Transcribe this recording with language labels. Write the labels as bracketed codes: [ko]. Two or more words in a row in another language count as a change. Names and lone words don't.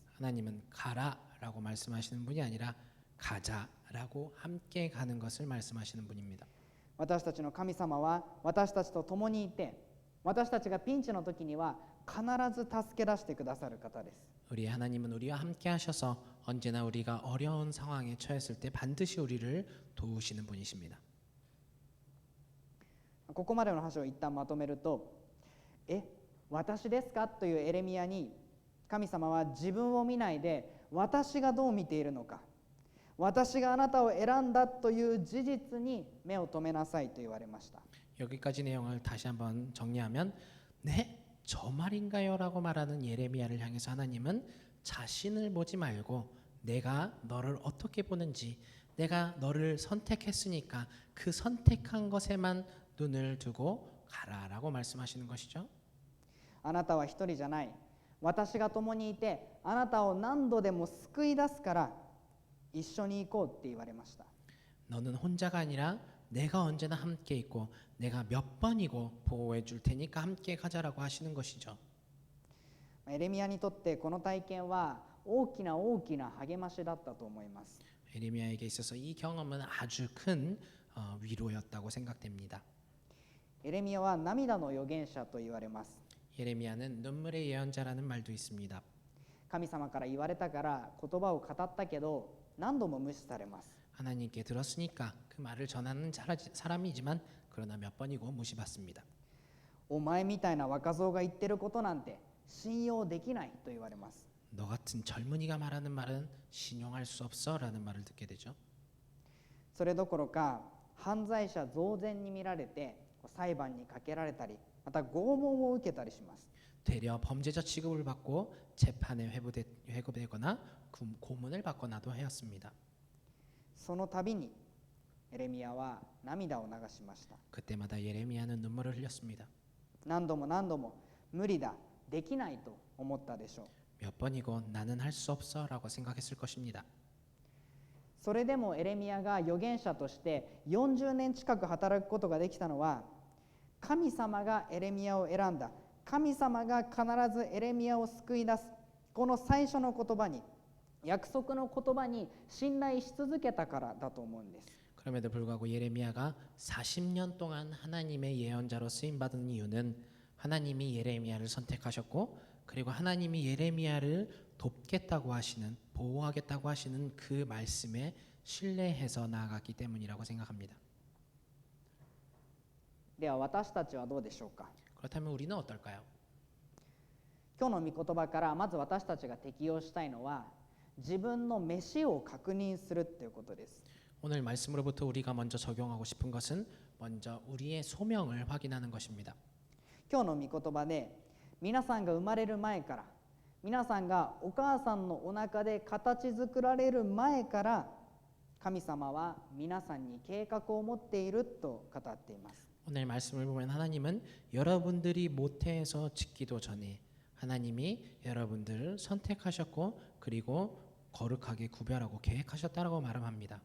[ko] 하나님은 가라라고 말씀하시는 분이 아니라 가자라고 함께 가는 것을 말씀하시는 분입니다. [ja] 私たちの神様は私たちと共にいて私たちがピンチの時には必ず助け出してくださる方です。 [ko] 우리 하나님은 우리와 함께 하셔서 언제나 우리가 어려운 상황에 처했을 때 반드시 우리를 도우시는 분이십니다. [ja] ここまでの話を一旦まとめると、私ですかというエレミヤに神様は自分を見ないで私がどう見ているのか、私があなたを選んだという事実に目を留めなさいと言われました。 [ko] 여기까지 내용을 다시 한번 정리하면 네, 저 말인가요라고 말하는 예레미야를 향해서 하나님은 자신을 보지 말고 내가 너를 어떻게 보는지 내가 너를 선택했으니까 그 선택한 것에만 눈을 두고 가라라고 말씀하시는 것이죠. [ja] あなたは一人じゃない。私が共にいてあなたを何度でも救い出すから一緒に行こうって言われました。 [ko] 너는 혼자가 아니라 내가 언제나 함께 있고 내가 몇 번이고 보호해 줄 테니까 함께 가자라고 하시는 것이죠. [ja] エレミヤにとってこの体験は大きな大きな励ましだったと思います。 [ko] 예레미야에게 있어서 이 경험은 아주 큰 위로였다고 생각됩니다. [ja] エレミヤは涙の預言者と言われます。 [ko] 예레미야는 눈물의 예언자라는 말도 있습니다. [ja] 神様から言われたから言葉を語ったけど何度も無視されます。 [ko] 하나님께 들었으니까 그 말을 전하는 사람이지만 그러나 몇 번이고 무시받습니다. [ja] お前みたいな若造が言ってることなんて信用できないと言われます。 [ko] 너 같은 젊은이가 말하는 말은 신용할 수 없어라는 말을 듣게 되죠. [ja] それどころか犯罪者増然に見られて裁判にかけられたりまた拷問を受けたりします。 [ko] 되려 범죄자 취급을 받고 재판에 회부되거나 고문을 받거나도 하였습니다. [ja] その度にエレミヤは涙を流しました。 [ko] 그때마다 예레미야는 눈물을 흘렸습니다. [ja] 何度も何度も無理だ、できないと思ったでしょう。 [ko] 몇 번이고 나는 할 수 없어라고 생각했을 것입니다. [ja] それでもエレミヤが預言者として40年近く働くことができたのは神様がエレミヤを選んだ、神様が必ずエレミヤを救い出す、この最初の言葉に約束の言葉に信頼し続けたからだと思うんです。 [ko] 그럼에도 불구하고 예레미야가 40년 동안 하나님의 예언자로 쓰임 받은 이유는 하나님이 예레미야를 선택하셨고 그리고 하나님이 예레미야를 돕겠다고 하시는 보호하겠다고 하시는 그 말씀에 신뢰해서 나아갔기 때문이라고 생각합니다. [ja] では私たちはどうでしょうか。 [ko] 그렇다면 우리는 어떨까요? [ja] 今日の御言葉からまず私たちが適用したいのは自分の飯を確認するということです。 [ko] 오늘 말씀으로부터 우리가 먼저 적용하고 싶은 것은 먼저 우리의 소명을 확인하는 것입니다. [ja] 今日の御言葉で皆さんが生まれる前から皆さんがお母さんのお腹で形作られる前から神様は皆さんに計画を持っていると語っています。 [ko] 오늘 말씀을 보면 하나님은 여러분들이 모태에서 짓기도 전에 하나님이 여러분들을 선택하셨고 그리고 거룩하게 구별하고 계획하셨다라고 말합니다.